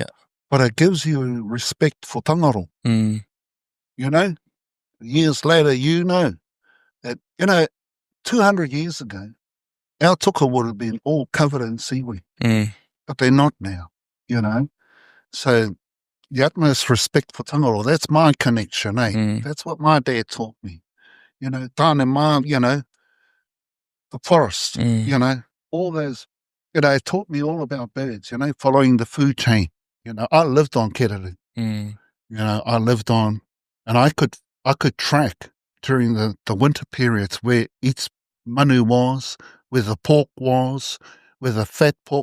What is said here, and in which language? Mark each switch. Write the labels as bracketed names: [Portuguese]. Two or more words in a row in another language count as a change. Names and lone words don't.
[English] But it gives you respect for tangaro. Years later, that, 200 years ago, our tuka would have been all covered in seaweed, but they're not now, So the utmost respect for Tangaroa, that's my connection, That's what my dad taught me. [Māori] Tāne mā, [English] the forest, all those, it taught me all about birds, following the food chain. I lived on kereru. I lived on, and I could track during the winter periods where each manu was, where the pork was, where the fat pork.